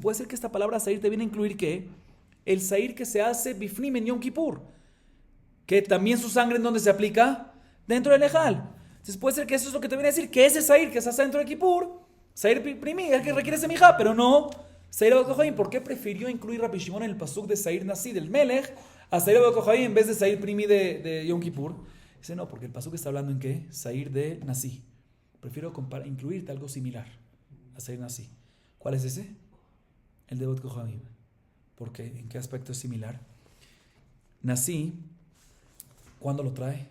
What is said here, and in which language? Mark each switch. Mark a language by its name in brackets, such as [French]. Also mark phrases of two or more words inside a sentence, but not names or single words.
[Spanish] Puede ser que esta palabra Sair te viene a incluir ¿qué? El Sair que se hace [Hebrew] בפנים ביום כיפור. [Spanish] Que también su sangre en donde se aplica dentro del ejal. Entonces puede ser que eso es lo que te viene a decir, que ese Sair que se hace dentro de Kippur, [Hebrew] שעיר פנימי, [Spanish] es el que requiere semija, pero no [Hebrew] שעירי עבודת כוכבים. [Spanish] ¿Por qué prefirió incluir Rabbi Shimon en el pasuk de [Hebrew] שעיר נשיא [Spanish] del Melech a [Hebrew] שעירי עבודת כוכבים [Spanish] en vez de [Hebrew] שעיר פנימי [Spanish] de Yom Kippur? Dice no, porque el pasuk está hablando en ¿qué? Sair de Nasi. Prefiero incluirte algo similar a [Hebrew] שעיר נשיא. [Spanish] ¿Cuál es ese? El de [Hebrew] עבודת כוכבים. [Spanish] ¿Por qué? ¿En qué aspecto es similar? Nací, ¿cuándo lo trae?